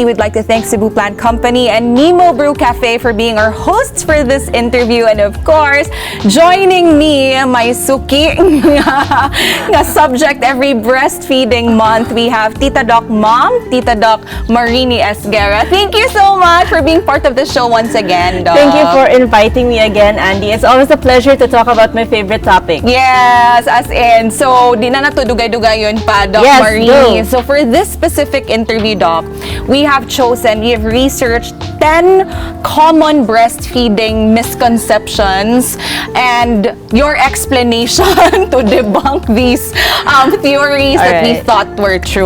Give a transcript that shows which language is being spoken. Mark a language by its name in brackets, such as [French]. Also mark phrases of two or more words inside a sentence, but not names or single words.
[English] We'd like to thank Cebu Plant Company and Nimo Brew Cafe for being our hosts for this interview. And of course, joining me, my [Cebuano] suki nga [English] subject every breastfeeding month, we have Titadocmom, Titadoc Marini T Esguerra. Thank you so much for being part of the show once again, Doc. Thank you for inviting me again, Andi. It's always a pleasure to talk about my favorite topic. Yes, as in. So, [Cebuano] di na natudugay-dugay yun pa, Doc [English] Yes, Marini. go. So for this specific interview, Doc, we have researched 10 common breastfeeding misconceptions and your explanation to debunk these theories that we thought were true.